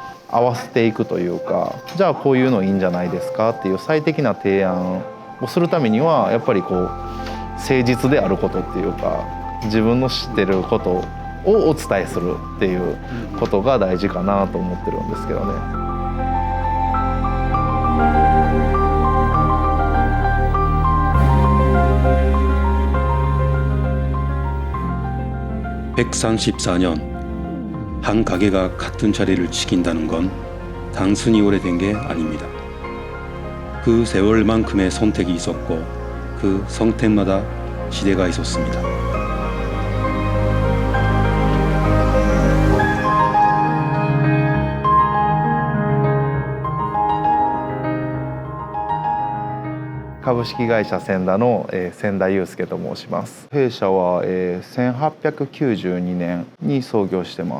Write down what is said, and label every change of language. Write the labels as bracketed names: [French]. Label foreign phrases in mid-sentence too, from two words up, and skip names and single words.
[Japanese] 合わせていくというか、じゃあこういうのいいんじゃないですかっていう最適な提案をするためにはやっぱりこう誠実であることっていうか、自分の知ってることをお伝えするっていうことが大事かなと思ってるんですけどね。 [Korean] (134년) 한 가게가 같은 자리를 지킨다는 건 단순히 오래된 게 아닙니다. 그 세월만큼의 선택이 있었고 그 선택마다 시대가 있었습니다. [Japanese] 株式会社千田の千田祐介と申します。弊社は1892年に創業してます。